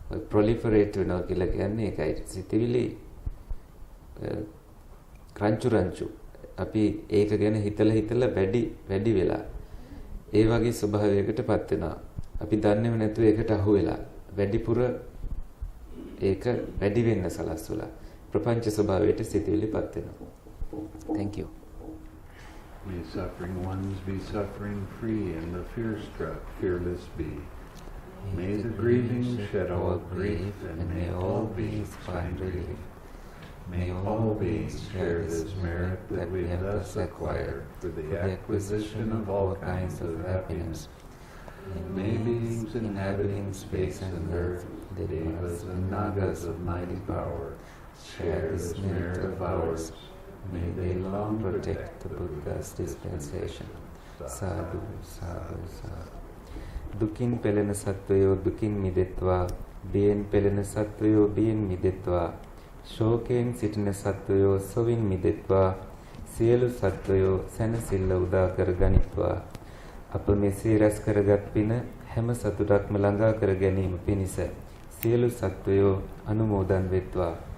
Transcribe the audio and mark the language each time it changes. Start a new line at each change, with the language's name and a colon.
Sinhala: proliferate වෙනවා කියලා කියන්නේ ඒකයි. සිතවිලි රංචු අපි ඒක ගැන හිතලා වැඩි වෙලා ඒ වගේ ස්වභාවයකටපත් වෙනවා. අපි දන්නේම නැතුව ඒකට අහු වෙලා වැඩිපුර ඒක වැඩි වෙන්න සලස්වලා ප්‍රපංච ස්වභාවයට සිතවිලිපත් වෙනවා.
English: Thank you. May suffering ones be suffering free and the fear-struck fearless be. May the grieving shed all grief and may all beings find relief. May all beings share this merit that we thus acquire for the acquisition of all kinds of happiness. May beings inhabiting space and earth, devas and nagas of mighty power, share this merit of ours. May they long protect the Buddha's dispensation.
Pali: Sadhu, sadhu, sadhu.
Sinhala: Dukin pelena sattvayo dukin midetva, bien pelena sattvayo bien midetva, ශෝකයෙන් සිටින සත්වයෝ සොවින් මිදෙත්වා, සියලු සත්වයෝ සැනසෙල්ල උදා කර ගනිත්වා. අප මෙසේ රැස් කරගත් පින හැම සතුටක්ම ළඟා කර ගැනීම පිණිස සියලු සත්වයෝ අනුමෝදන් වෙත්වා.